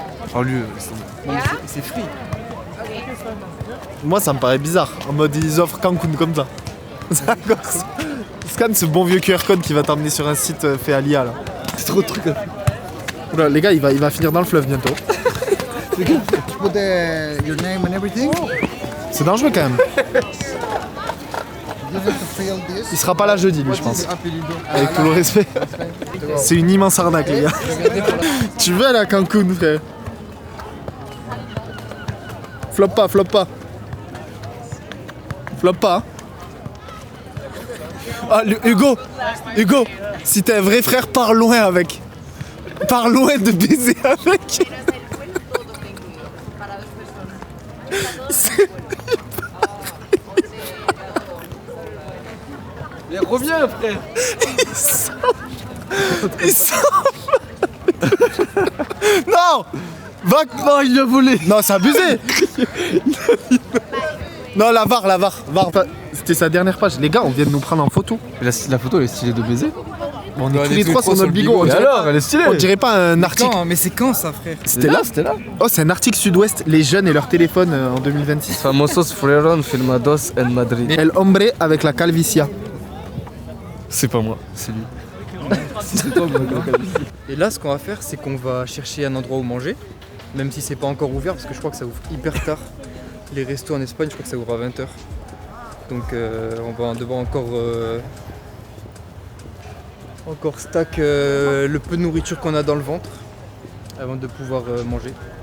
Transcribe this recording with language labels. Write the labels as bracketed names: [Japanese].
[French] Enfin, lui, C'est free. Moi, ça me paraît bizarre. En mode, ils offrent Cancun comme ça. Scanne ce bon vieux QR code qui va t'emmener sur un site fait à l'IA là. c'est trop de trucs à faire. Oula, les gars, il va finir dans le fleuve bientôt. [English] Put your name and everything. [French] C'est dangereux quand même. [English] You have to fill this. [French] Il sera pas là jeudi lui je pense. [Spanish] Apelido. [French] Avec tout le respect. C'est une immense arnaque les gars. Tu veux aller à Cancun frère? Flop pas, flop pas. Flop pas. Ah Hugo, Hugo, si t'es un vrai frère, pars loin avec. Pars loin de baiser avec. Mais reviens frère. Il sort. Non. Va. Non, il a volé. Non, c'est abusé. Non, la VAR. C'était sa dernière page. Les gars, on vient de nous prendre en photo. La photo elle est stylée de baiser. On est tous les trois sur notre bigot. Et alors, elle est stylée. On dirait pas un article. Mais c'est quand ça frère? C'était là. Oh, c'est un article Sud-Ouest, les jeunes et leur téléphone en 2026. [Spanish] Famosos fueron filmados en Madrid. El hombre [French] avec la [Spanish] calvicia. [French] C'est pas moi, c'est lui. Et là, ce qu'on va faire, c'est qu'on va chercher un endroit où manger, même si c'est pas encore ouvert, parce que je crois que ça ouvre hyper tard. Les restos en Espagne, je crois que ça ouvre à 20h. Donc on va devoir encore stack le peu de nourriture qu'on a dans le ventre avant de pouvoir manger.